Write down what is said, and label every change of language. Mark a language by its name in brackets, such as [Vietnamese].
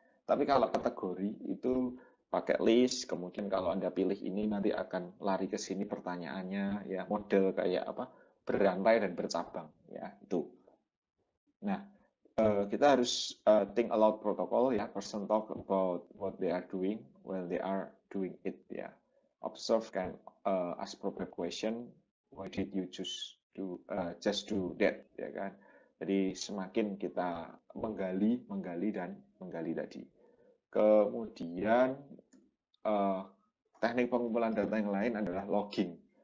[Indonesian] Tapi kalau kategori itu pakai list, kemudian kalau Anda pilih ini nanti akan lari ke sini pertanyaannya ya model kayak apa berantai dan bercabang ya itu. Nah, kita harus [English] think aloud protocol ya, person talk about what they are doing when they are doing it ya. Observe can ask proper question, why did you choose to just do that ya kan. [Indonesian] Jadi semakin kita menggali, menggali dan menggali tadi. Kemudian uh, teknik pengumpulan data yang lain adalah logging.